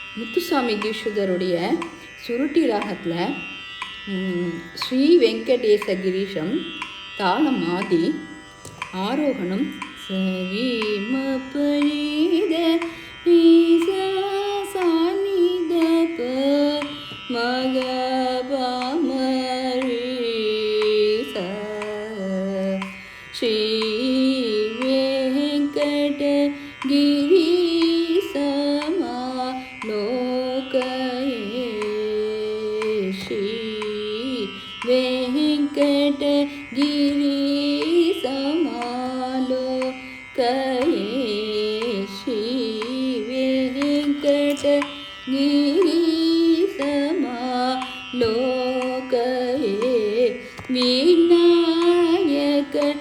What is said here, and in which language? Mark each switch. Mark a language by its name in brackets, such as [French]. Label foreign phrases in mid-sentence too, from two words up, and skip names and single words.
[Tamil] முத்துசாமி தீட்சிதருடைய சுருட்டி ராகத்தில் ஸ்ரீ வெங்கடேச கிரீஷம் தாளம் ஆதி, ஆரோகணம் சரி மபனித சானித ப மக பமரி ச ஸ்ரீ [Sanskrit] வெங்கட கிரி वेंकट गिरी समालोकये श्री वेंकट गिरी समालोकये विनायक